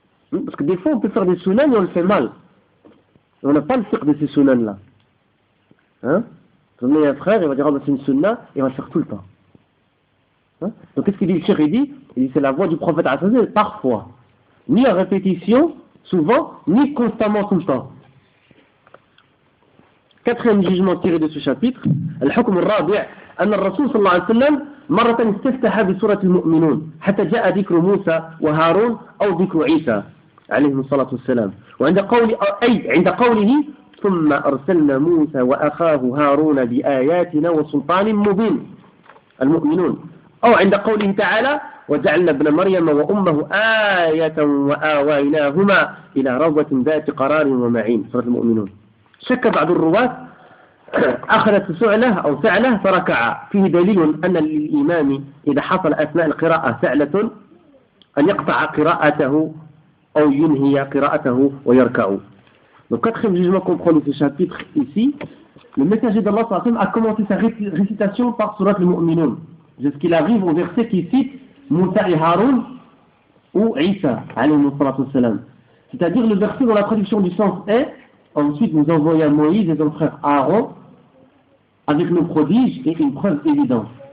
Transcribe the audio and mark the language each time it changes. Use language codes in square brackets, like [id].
[fr] Parce que des fois, on peut faire des sunnans et on le fait mal. On n'a pas le fiqh de ces sunnans-là. Hein? Vous avez un frère, il va dire, oh, ben, c'est une sunna, et il va le faire tout le temps. Hein? Donc, qu'est-ce qu'il dit, le shir, il dit? Il dit, c'est la voix du prophète, Assassin, parfois. Ni à répétition, souvent, ni constamment, tout le temps. Quatrième jugement tiré de ce chapitre, [ar] al-hukm al-rabi' anna al-rasoul, sallallahu alayhi wa sallam, مره استفتح بسوره المؤمنون حتى جاء ذكر موسى وهارون او ذكر عيسى عليه الصلاه والسلام عند قوله ثم ارسلنا موسى واخاه هارون باياتنا وسلطان مبين المؤمنون او عند قوله تعالى وجعلنا ابن مريم وامه ايه واويناهما الى روضه ذات قرار ومعين سوره المؤمنون شك بعض الرواه أخذت سعلة أو سعلة فركع فيه دليل أن للإمام إذا حصل أثناء القراءة سعلة أن يقطع قراءته أو ينهي قراءته ويركع. [fr] Donc quatrième jugement qu'on prend de ce chapitre ici, le messager d'Allah صلى الله عليه وسلم a commencé sa récitation par sourate al-Mu'minun jusqu'il arrive au verset qui cite Moussa et Haroun ou Isa عليه الصلاة والسلام. C'est-à-dire le verset dont la traduction du sens est: ensuite, nous envoyons Moïse et son frère Aaron avec nos prodiges et une preuve évidente.